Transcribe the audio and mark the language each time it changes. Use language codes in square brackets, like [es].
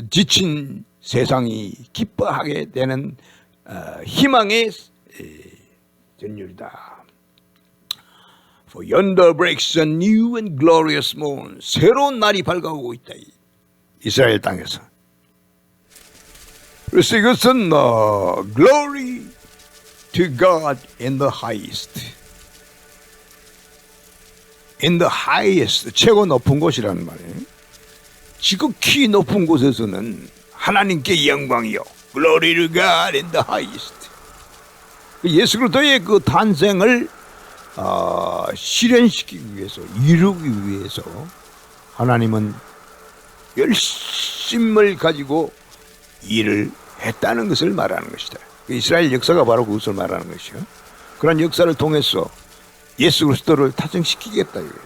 [ko] 지친 세상이 기뻐하게 되는 희망의 전율이다. [en] For yonder breaks a new and glorious morn. [ko] 새로운 날이 밝아오고 있다. 이스라엘 땅에서. 그래서 이것은 [en] glory to God in the highest. In the highest, [ko] 최고 높은 곳이라는 말이에요. 지극히 높은 곳에서는 하나님께 영광이요. [en] Glory to God in the highest. [ko] 예수 그리스도의 그 탄생을 실현시키기 위해서, 이루기 위해서 하나님은 열심을 가지고 일을 했다는 것을 말하는 것이다. 이스라엘 역사가 바로 그것을 말하는 것이요. 그런 역사를 통해서 예수 그리스도를 탄생시키겠다.